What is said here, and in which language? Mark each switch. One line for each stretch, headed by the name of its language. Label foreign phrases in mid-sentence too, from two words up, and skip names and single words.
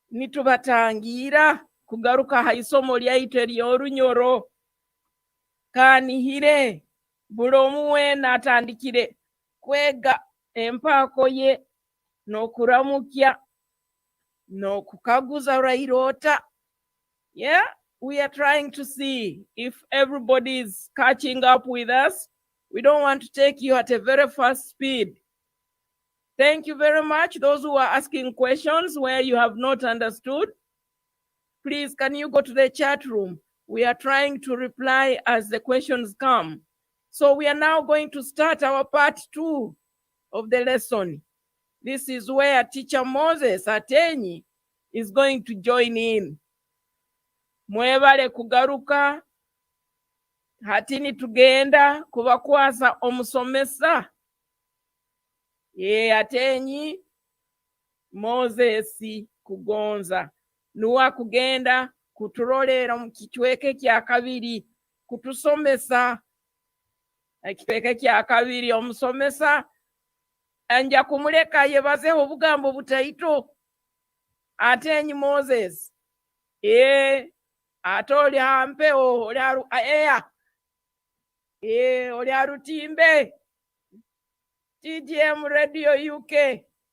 Nyoro: Nitubatangira kugaruka ha isomo lyaitu ery'Orunyoro kanihire buli omu weena atandikire kwega empaako ye n'okuramukya n'okukaguza lwairota.
English: Yeah, we are trying to see if everybody is catching up with us. We don't want to take you at a very fast speed. Thank you very much. Those who are asking questions where you have not understood, please, can you go to the chat room? We are trying to reply as the questions come. So we are now going to start our part 2 of the lesson. This is where teacher Moses Ateenyi is going to join in.
Nyoro: Mwebale kugaruka, hatini tugenda kubakwasa omusomesa. Ateenyi Moses Kugonza. Nuwa kugenda kutulolera mu kichweke kya kabiri, kutusomesa ekichweke kya kabiri. Omusomesa anja kumuleka yebazeho obugambo butaito. Ateenyi Moses ate oli hampewo oli arutimbe TGM Radio UK.